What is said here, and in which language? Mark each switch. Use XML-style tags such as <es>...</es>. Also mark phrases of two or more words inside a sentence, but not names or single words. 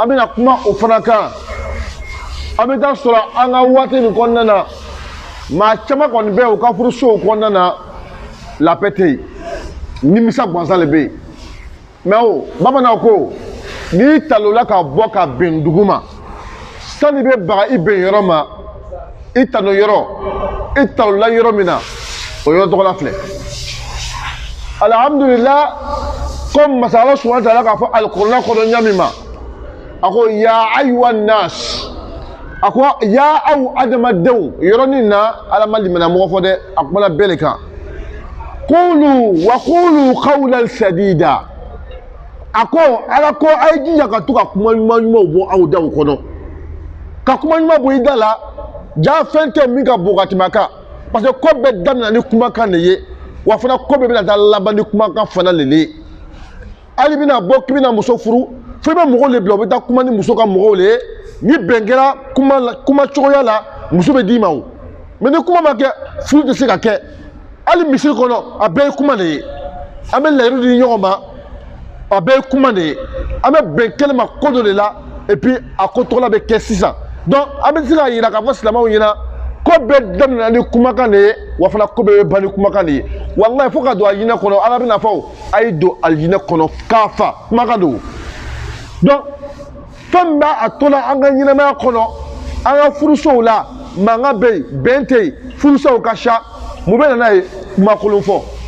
<bm>bɛna kuma o fana kan an bɛ taa sɔrɔ an ka waati nin kɔnɔna na maa caman kɔni bɛ u ka furusow kɔnɔna na lapɛ tɛ yen nimisa gansan de bɛ yen mɛ o bamananw ko n'i talola ka bɔ ka bɛn dugu ma sani bɛ baga i bɛn yɔrɔ ma i talo yɔrɔ i talola yɔrɔ min na o yɔrɔ tɔgɔ la filɛ alhamdulillah comme masa</bm> <ar>الله سبحانه وتعالى</ar> <bm>k'a fɔ alikuranɛ kɔnɔ ɲa min ma a ko</bm> <ar>يا أيها الناس</ar> <bm>a ko ya aw adamadenw yɔrɔnin na ala ma limaniya mɔgɔ fɔ dɛ a kumana bɛɛ de kan</bm> <ar>قولوا وقولوا قولا سديدا</ar> <bm>a ko ala ko a ye jija ka to ka kuma ɲuman ɲumanw bɔ aw daw kɔnɔ ka kuma ɲuman bɔ i da la ja fɛn tɛ min ka bon ka tɛmɛ a kan</bm> <fr>parce que</fr> <bm>ko bɛɛ daminɛ ni kumakan de ye wa fana ko bɛɛ bɛna taa laban ni kumakan fana de ye hali bɛna bɔ k'i bɛna muso furu fo i bɛ mɔgɔw de bila u bɛ taa kuma ni muso ka mɔgɔw de ye ni bɛn kɛra kuma cogoya la muso bɛ d'i ma o mɛ ni kuma ma kɛ furu tɛ se ka kɛ hali misiri kɔnɔ a bɛɛ ye kuma de ye an bɛ layiru di ɲɔgɔn ma a bɛɛ ye kuma de ye an bɛ bɛn kɛnɛ ma ko dɔ de la</bm> <fr>et puis</fr> <bm>a ko tɔgɔla bɛ kɛ sisan donc an bɛ se k'a yira k'a fɔ silamɛw ɲɛna ko bɛɛ daminɛna ni kumakan de ye wa fana ko bɛɛ bɛ ban ni kumakan de ye walayi fo ka don alijinɛ kɔnɔ ala bɛna fɔ a ye don alijinɛ kɔnɔ k'a fa kumakan don donc fɛn min b'a a to la an ka ɲɛnamaya kɔnɔ an ka furusow la mankan bɛ yen bɛn tɛ yen furusow ka ca mun bɛ na n'a ye kuma kolon fɔ</bm>